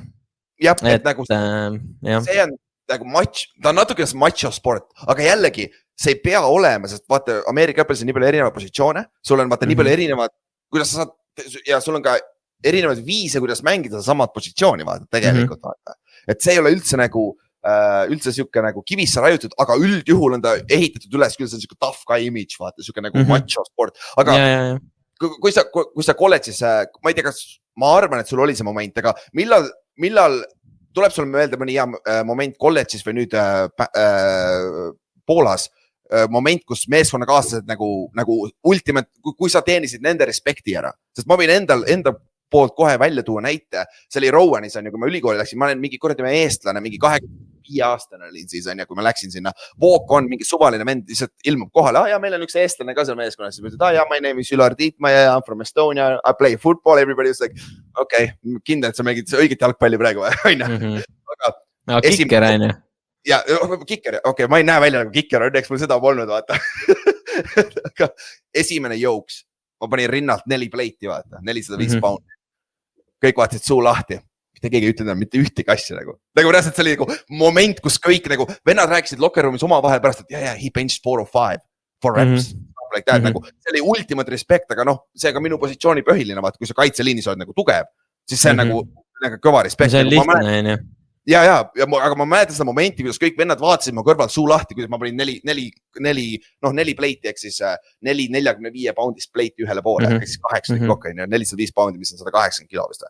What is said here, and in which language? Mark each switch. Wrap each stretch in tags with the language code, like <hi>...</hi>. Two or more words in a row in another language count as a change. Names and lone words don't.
<et>Jah, et nagu see on nagu ta on natuke macho sport, aga jällegi see ei pea olema, sest vaata, Ameerika õppides on nii palju erinevaid positsioone, sul on vaata nii palju erinevad, kuidas sa saad ja sul on ka erinevaid viise, kuidas mängida samad positsiooni, vaata, tegelikult vaata. Et see ei ole üldse nagu, üldse siuke nagu kivisse raiutud, aga üldjuhul on ta ehitatud üles, küll see on siuke</et> <en>tough guy image,</en> <et>vaata, siuke nagu macho sport. Aga kui sa kolledžis, ma ei tea, kas ma arvan, et sul oli see moment, aga millal tuleb sul meelde mõni hea moment kolledžis või nüüd Poolas, moment, kus meeskonnakaaslased nagu ultimate, kui sa teenisid nende respekti ära, sest ma võin enda poolt kohe välja tuua näite. See oli Rowanis on ju, kui ma ülikooli läksin, ma olen mingi kuradi eestlane, mingi 25 aastane olin siis on ju, kui ma läksin sinna.</et> <en>Walk on,</en> <et>mingi suvaline vend lihtsalt ilmub kohale. Ja meil on üks eestlane ka seal meeskonnas. Siis ma ütlen, ja</et> <en>my name is Ülar Tiitmaja, I'm from Estonia, I play football, everybody was like,</en> <et>okay, kindel, et sa mängid õiget jalgpalli praegu, on ju. Aga kikker on ju. Ja kikker, okei, ma ei näe välja nagu kikker, õnneks mul seda polnud, vaata. Aga esimene jooks, ma panin rinnalt 4 pleiti, vaata, 405 poundi. Kõik vaatasid suu lahti. Mitte keegi ei ütelnud mitte ühtegi asja nagu. Nagu reaalselt see oli nagu moment, kus kõik nagu vennad rääkisid lockerroomis oma vahel pärast, et</et> <en>he benched 405 for reps. Like that,</en> <et>nagu, see oli ultimate respect, aga noh, see ka minu positsiooni põhiline, vaata, kui sa kaitseliinis oled nagu tugev, siis see on nagu kõva respekt. See on lihtne, on ju. aga ma mäletan seda momenti, kuidas kõik vennad vaatasid ma kõrvalt suu lahti, kuidas ma panin 4 pleiti, ehk siis 445 poundist pleiti ühele poole, ehk siis 8 kokku, 405 poundi, mis on 180 kilo vist.</et>